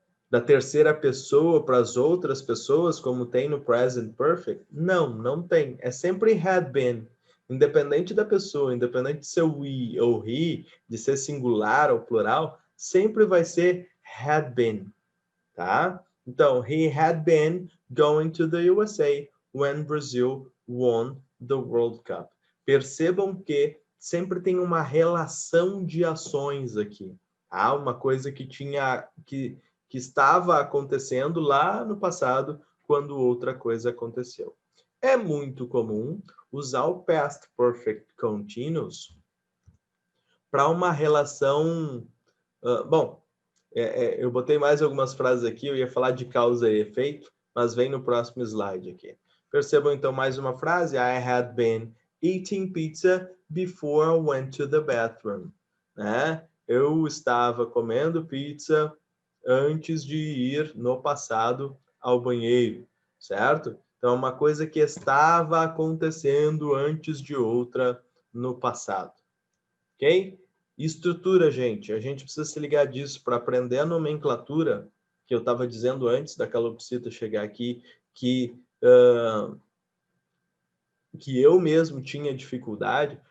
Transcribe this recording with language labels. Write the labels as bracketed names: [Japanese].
[Portuguese] Da terceira pessoa para as outras pessoas, como tem no Present Perfect? Não, não tem. É sempre had been. Independente da pessoa, independente de ser we ou he, de ser singular ou plural, sempre vai ser had been, tá? [English] Então, he had been going to the USA when Brazil won the World Cup. [Portuguese] Percebam que sempre tem uma relação de ações aqui. Há uma coisa que estava acontecendo lá no passado, quando outra coisa aconteceu. É muito comum usar o Past Perfect Continuous para uma relação... eu botei mais algumas frases aqui, eu ia falar de causa e efeito, mas vem no próximo slide aqui. Percebam então mais uma frase. [English] I had been eating pizza before I went to the bathroom. [Portuguese] Né? Eu estava comendo pizza antes de ir no passado ao banheiro, certo? Então, uma coisa que estava acontecendo antes de outra no passado. Ok? Estrutura, gente. A gente precisa se ligar disso para aprender a nomenclatura, que eu estava dizendo antes da calopsita chegar aqui, que eu mesmo tinha dificuldade.